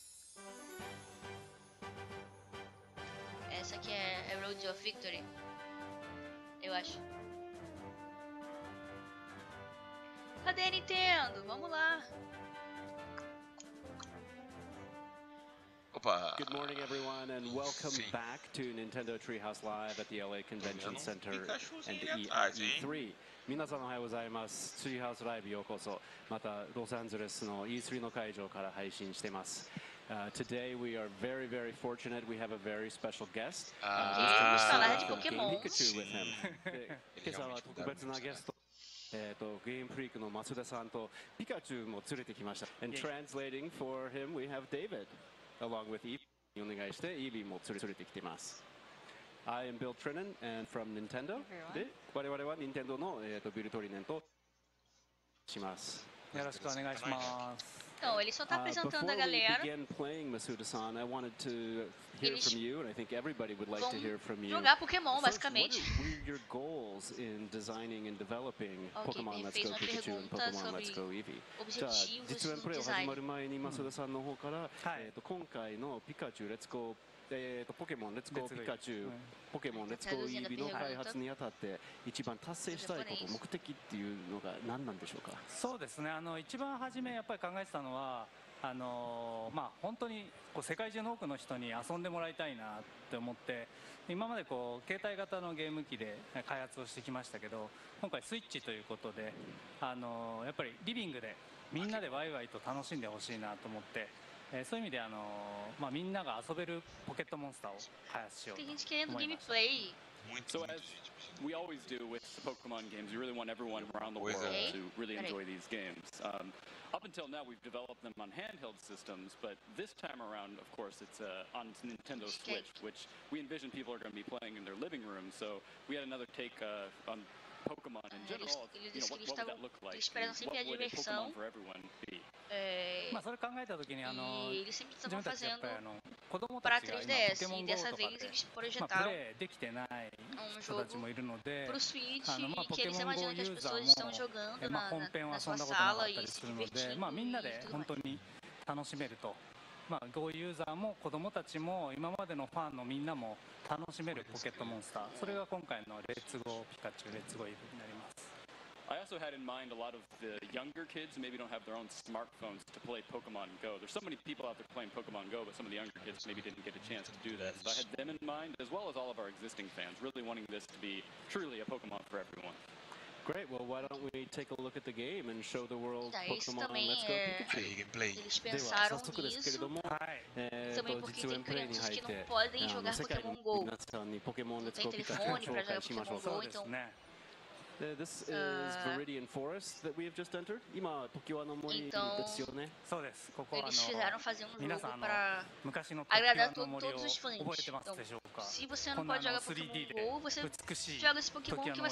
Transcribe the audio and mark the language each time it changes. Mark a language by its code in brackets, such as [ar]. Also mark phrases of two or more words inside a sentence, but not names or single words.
[pt] Essa aqui é Road of Victory, eu acho. Cadê a Nintendo? Vamos lá. Opa. [en] Good morning, everyone, and welcome back to Nintendo Treehouse Live at the LA Convention Center and E3. [ja] 皆さんおはようございます。ツリーハウスライブようこそ。またロサンゼルスの E3 の会場から配信してます。 [en] Today we are very, very fortunate. We have a very special guest. [pt] Falar de Pokémon. [en] Pikachu with him. [ja] 今朝は特別なゲスト。ゲームフリークの増田さんとピカチュウも連れてきました。 [en] And translating for him, we have David, along with Evie. [ja] お願いして、Evie も連れてきてます。 [en] I am Bill Trinan and from Nintendo. [ja] で、我々は Nintendo のビルトリネンとします。よろしくお願いします。 [pt] Então, ele só tá apresentando a galera. [en] Before we begin playing, Masuda-san, I wanted to hear from you, and I think everybody would like to hear from you. [pt] Jogar Pokémon, basicamente. [en] What are your goals in designing and developing Pokémon Let's Go Pikachu and Pokémon Let's Go Eevee? [ja] じゃあ、実演プレイを始まる前に増田さんの方から、今回のピカチュウ Let's Go ポケモンレッツゴーピカチュウ、ポケモンレッツゴーイービーの開発にあたって一番達成したいこと、目的っていうのが何なんでしょうか。そうですね、一番初めやっぱり考えてたのは本当に世界中の多くの人に遊んでもらいたいなって思って、今まで携帯型のゲーム機で開発をしてきましたけど、今回スイッチということでやっぱりリビングでみんなでワイワイと楽しんでほしいなと思って。そういう意味でみんなが遊べるポケットモンスターを開発しようと思いました。 [en] So as we always do with the Pokemon games, we really want everyone around the world to really enjoy these games. Up until now, we've developed them on handheld systems, but this time around, of course, it's on Nintendo Switch, which we envision people are going to be playing in their living rooms. So we had another take on Pokemon in general, you know, what would that look like? What would a Pokemon for everyone be? [ja] それ考えたときに [pt] eles sempre [ja] 自 [pt] estavam [ja] 分たちやっぱり [pt] fazendo [ja] 子供 [pt] para [ja] たちが今 [pt] 3DS [ja] ポケモ [pt] e [ja] ン GO [pt] dessa [ja] とか [pt] vez [ja] で [pt] eles [ja] プ [pt] projetaram [ja] レイできてない人たちもいるので [pt] pro Switch [ja] ポ [pt] que [ja] ケ [pt] eles [ja] モン GO [pt] imaginam que [ja] ユ [pt] as [ja] ーザー [pt] pessoas [ja] も [pt] estão jogando [ja] 本編は [pt] na [ja] 遊 [pt] sua [ja] んだことなか [pt] sala [ja] ったり [pt] e [ja] す [pt] se [ja] るので [pt] divertindo [ja] みんなで [pt] e tudo [ja] 本 [pt] mais. [ja] 当に楽しめるとGO ユーザーも子供たちも今までのファンのみんなも楽しめるポケットモンスターそれが今回のレッツゴーピカチュウレッツゴーイブになります [en] I also had in mind a lot of the younger kids who maybe don't have their own smartphones to play Pokemon Go. There's so many people out there playing Pokemon Go, but some of the younger kids maybe didn't get a chance to do that. So I had them in mind, as well as all of our existing fans, really wanting this to be truly a Pokemon for everyone. Great, well why don't we take a look at the game and show the world [pt] Isso [en] Pokemon [pt] também [en] Let's Go Pikachu. [pt] eles pensaram nisso também porque tem crianças que não podem jogar Pokémon GO, não tem telefone para jogar Pokémon GO, então [en] This is Viridian Forest that we have just entered. [ja] 今、常盤の森ですよね。そうです。ここは [pt] eles quiseram fazer um [ja] 皆 [pt] jogo [ja] さん [pt] para [ja] 昔の [pt] agradar [ja] 常盤の森を [pt] todos os fãs. [ja] 覚えてます [pt] Então, [ja] でしょうか。 [pt] se você [ja] こ [pt] não [ja] んな [pt] pode jogar [ja] 3D [pt] Pokémon [ja] で [pt] GO, você [ja] 美しい [pt] joga esse Pokémon [ja] 常 [pt] que [ja] 盤